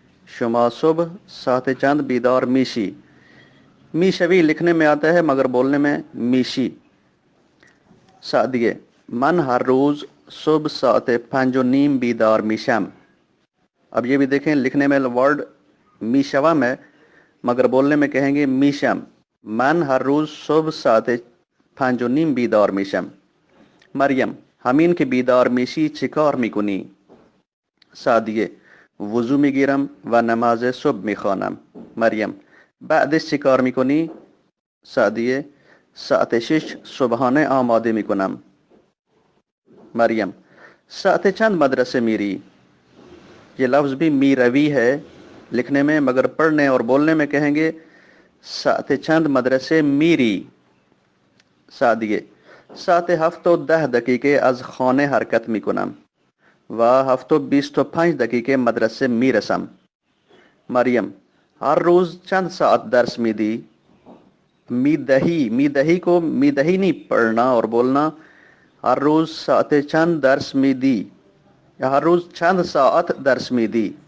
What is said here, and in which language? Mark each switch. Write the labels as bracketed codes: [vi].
[fa] شما صبح ساعت چند بیدار میشی. [ur] میشوی لکھنے میں آتا ہے مگر بولنے میں میشی. [fa] سعدیه: من ہر روز صبح ساعت 5:30 بیدار میشم. [ur] اب یہ بھی دیکھیں لکھنے میں ورڈ میشوم ہے مگر بولنے میں کہیں گے میشم. [fa] من ہر روز صبح ساعت 5:30 بیدار میشم. مریم: همین که بیدار میشی چی کار میکنی؟ سعدیه: وضو میگیرم و نماز صبح میخوانم. مریم: بعدش چی کار میکنی؟ سعدیه: ساعت 6 صبحانه آماده میکنم. مریم: ساعت چند مدرسه میری؟ [ur] یہ لفظ بھی میروی ہے لکھنے میں مگر پڑھنے اور بولنے میں کہیں گے [fa] ساعت چند مدرسه میری. سعدیه: ساعت 7:10 دقیقه از خانه حرکت میکنم و 7:25 دقیقه مدرسه میرسم. مریم: ہر روز چند ساعت درس میدی؟ [ur] میدہی کو میدہی نہیں پڑھنا اور بولنا [fa] ہر روز ساعت چند درس میدی یا ہر روز چند ساعت درس میدی.